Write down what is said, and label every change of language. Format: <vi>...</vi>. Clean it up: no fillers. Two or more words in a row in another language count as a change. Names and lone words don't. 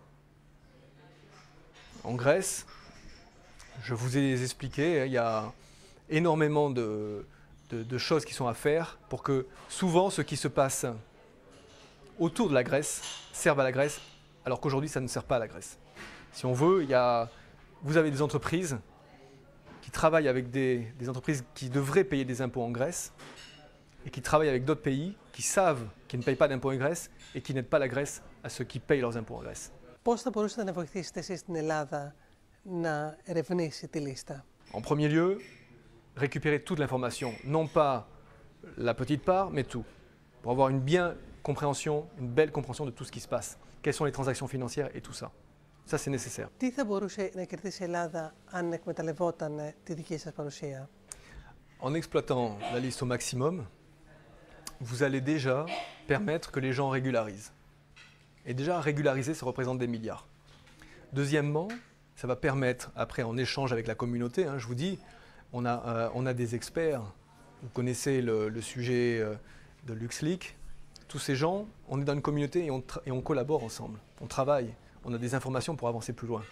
<fr>En Grèce, je vous ai expliqué, il y a énormément de choses qui sont à faire pour que souvent ce qui se passe autour de la Grèce serve à la Grèce, alors qu'aujourd'hui ça ne sert pas à la Grèce. Si on veut, vous avez des entreprises qui travaillent avec des entreprises qui devraient payer des impôts en Grèce et qui travaillent avec d'autres pays qui savent qu'ils ne payent pas d'impôts en Grèce et qui n'aident pas la Grèce à ceux qui payent leurs impôts en Grèce.</fr> <el>Πώς θα μπορούσατε να βοηθήσετε εσείς στην Ελλάδα να ερευνήσει τη λίστα?</el> <fr>En premier lieu, récupérer toute l'information, non pas la petite part, mais tout, pour avoir une belle compréhension de tout ce qui se passe. Quelles sont les transactions financières et tout ça. Ça, c'est nécessaire.</fr> <el>Τι θα μπορούσε να κερδίσει η Ελλάδα αν εκμεταλλευόταν τη δική σας παρουσία?</el> <fr>En exploitant la liste au maximum, vous allez déjà permettre que les gens régularisent. Et déjà, régulariser, ça représente des milliards. Deuxièmement, ça va permettre, après en échange avec la communauté, hein, je vous dis, on a des experts, vous connaissez le sujet de LuxLeaks, tous ces gens, on est dans une communauté et on collabore ensemble, on travaille, on a des informations pour avancer plus loin.</fr>